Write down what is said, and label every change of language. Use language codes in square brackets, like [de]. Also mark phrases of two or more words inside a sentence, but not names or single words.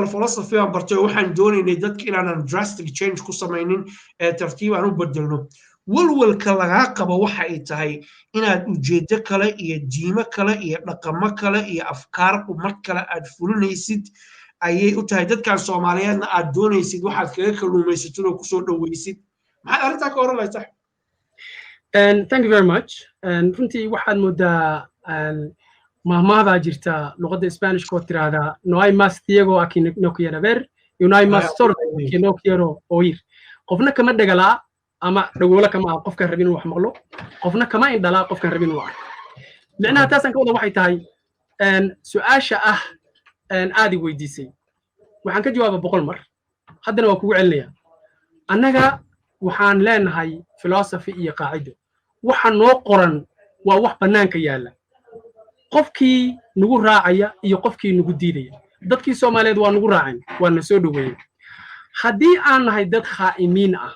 [so] philosophy aan bartay waxaan doonaynay dadka inaanan [en] drastic change [so] ku samaynin tartiib aan u bedelno walwalka lagaa qabo waxa ay tahay inaad ujeedo kale iyo diimo kale iyo dhaqamo kale iyo afkaar ummad kale aad fulinaysid ayay u tahay dadkan Soomaaliyeedna aad doonaysid waxaad kaga kalluumaysatid oo ku soo dhawaysid maxaad arrintaa ka oranaysaa [en] thank you very much [so] runtii waxaad moodaa mahmahda jirta luqadda Spanish ko tirada [es] no hay más ciego a quien no quiere ver y no hay más sordo a quien no quiero oír [so] qofna kama dhagala ama dhagoola kama qofka rabin wax maqlo qofna kama indhala qofka rabin wax macnaha taasan ka wada waxay tahay su'aasha aadi weydiisay waxaan ka jawaabay 100 mar haddana waa kugu celinaya annaga waxaan leenahay philosophy iyo qaacido waxa noo qoran waa wax banaanka yaala qofkii nagu raacaya iyo qofkii nagu diidaya dadkii Soomaaliyeed waa nagu raaceen waa na soo dhaweeyeen haddii aan nahay dad khaa'imiin